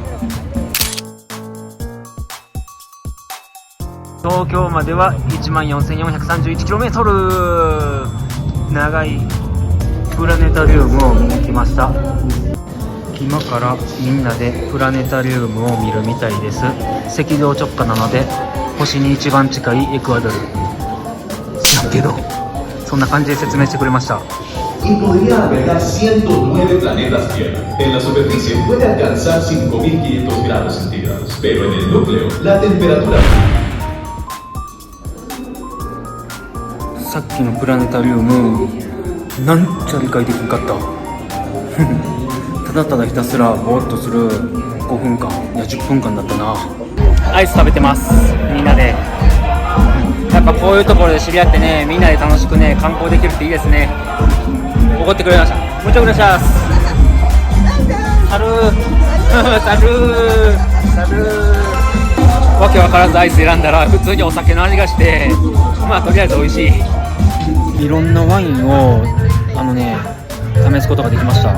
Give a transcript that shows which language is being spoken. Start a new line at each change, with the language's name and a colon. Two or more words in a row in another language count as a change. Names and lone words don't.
Japanese: 東京までは 14,431km、 長いプラネタリウムを見に来ました。今からみんなでプラネタリウムを見るみたいです。赤道直下なので星に一番近いエクアドル。知らんけどそんな感じで説明してくれました。
Spanish: Y podría albergar 109 planetas Tierra. En la superficie puede alcanzar 5.500 grados centígrados, pero en el núcleo la temperatura...
Japanese: さっきのプラネタリウムなんちゃ理解できんかったただただひたすらぼーっとする5分間いや10分間だったな。アイス食べてます、みんなで。やっぱこういうところで知り合ってね、みんなで楽しくね観光できるっていいですね。怒ってくれました。
Spanish: muchas gracias。 salud salud salud.
Japanese: わけわからずアイス選んだら普通にお酒の味がして、まあとりあえず美味しい。いろんなワインを試すことができました。